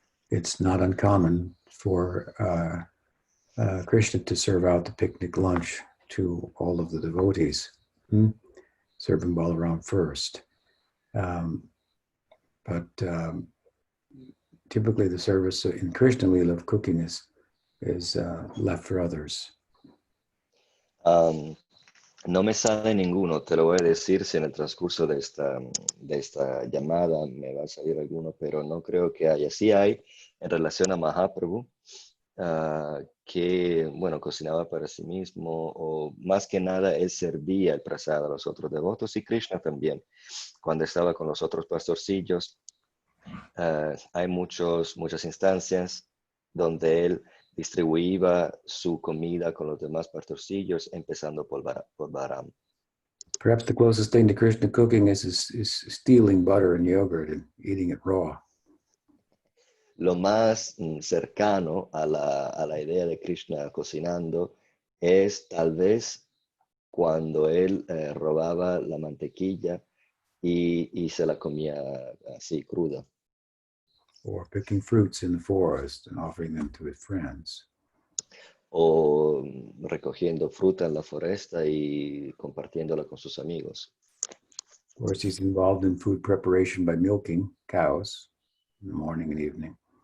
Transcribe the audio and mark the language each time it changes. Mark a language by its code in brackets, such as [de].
[en] It's not uncommon for Krishna to serve out the picnic lunch to all of the devotees, serving Balaram first. But typically the service in Krishna Lila of cooking is left for others. [es] No me sale ninguno, te lo voy a decir si en el transcurso de esta llamada me va a salir alguno, pero no creo que haya. Sí hay en relación a Mahaprabhu, que, bueno, cocinaba para sí mismo, o más que nada él servía el prasad a los otros devotos, y Krishna también, cuando estaba con los otros pastorcillos. Hay muchas instancias donde él distribuía su comida con los demás pastorcillos, empezando por Balaram. [en] Perhaps the closest thing to Krishna cooking is stealing butter and yogurt and eating it raw. [es] Lo más cercano a la idea de Krishna cocinando es tal vez cuando él robaba la mantequilla y se la comía así cruda. [en] Or picking fruits in the forest and offering them to his friends. [es] O recogiendo fruta en la foresta y compartiéndola con sus amigos. [en] Of course, he's involved in food preparation by milking cows in the morning and evening.